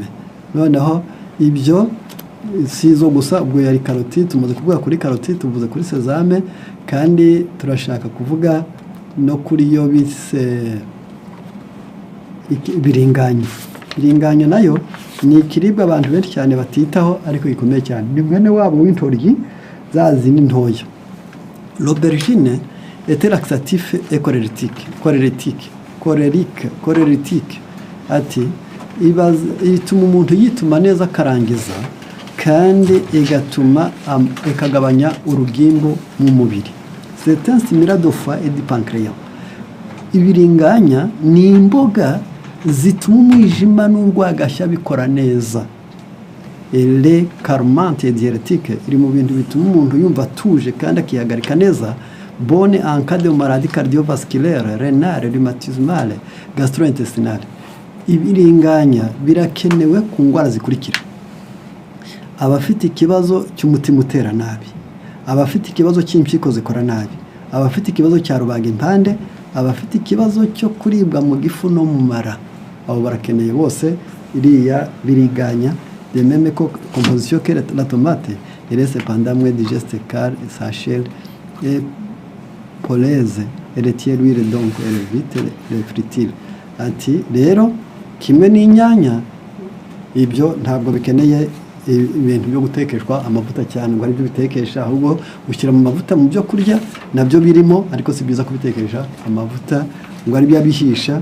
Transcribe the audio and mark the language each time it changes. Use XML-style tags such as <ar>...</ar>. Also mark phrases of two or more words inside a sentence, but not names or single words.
<rw>Noneho ibyo sizo gusa, ubwo yari karoti, tumaze kuvuga kuri karoti, tuvuze kuri sezame, kandi turashaka kuvuga no kuri yo bise biringanya. Biringanya nayo ni ikiribwa abantu benshi cyane batitaho, ariko gikomeye cyane. Ni mwene wabo w'intoryi zazindi ntoya.</rw> <fr>L'aubergine est laxatif et cholérétique.</fr> <rw>Ati ituma umuntu yituma neza akarangiza, kandi igatuma ikagabanya urugimbu mu mubiri.</rw> <fr>C'est un stimulant de foie et du pancréas.</fr> <rw>Ibiringanya ni imboga zituma umwijima n'urwagashya bikora neza.</rw> <fr>Elle calmante et diurétique,</fr> <rw>iri mu bintu bituma umuntu yumva atuje kandi akihagarika neza.</rw> <fr>Bonne en cas de maladie cardiovasculaire, rénale, rhumatismale, gastro-intestinale.</fr> <rw>Ibiringanya birakenewe ku ndwara zikurikira: abafite ikibazo cy'umutima utera nabi, abafite ikibazo cy'impyiko zikora nabi, abafite ikibazo cya rubagimpande, abafite ikibazo cyo kuribwa mu gifu no mu mara, abo barakeneye bose iriya biringanya.</rw> <fr>De même que composition que la tomate, elle est cependant moins digeste car sa chair est poleuse, elle tient l'huile, donc elle évite les fritures.</fr> <rw>Ati rero kimwe n'inyanya, ibyo ntabwo bikeneye ibintu byo gutekeshwa amavuta cyane ngo ari byo bitekesha, ahubwo ushyira mu mavuta mu byo kurya nabyo birimo, ariko si byiza kubitekesha amavuta ngo ari byo bihisha.</rw>